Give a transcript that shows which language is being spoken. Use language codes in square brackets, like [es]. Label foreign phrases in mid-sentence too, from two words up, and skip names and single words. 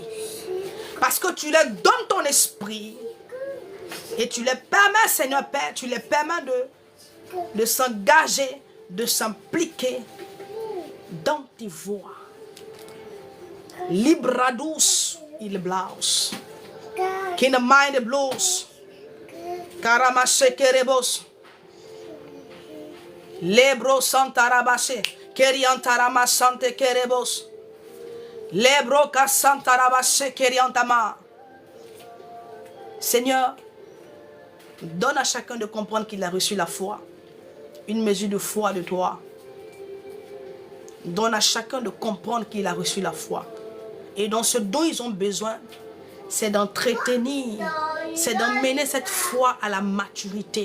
[fr] Parce que tu leur donnes ton esprit et tu les permets, Seigneur Père, tu les permets de s'engager, de s'impliquer dans tes voies. Libradus il blaus. Qui ne mind blows. Karamase kerebos. Lebro santarabase. Keriantarama sante kerebos. Lebro kasantarabase keriantama. Seigneur, donne à chacun de comprendre qu'il a reçu la foi. Une mesure de foi de toi. Donne à chacun de comprendre qu'il a reçu la foi. Et dans ce dont ils ont besoin, c'est d'entretenir, c'est d'emmener cette foi à la maturité.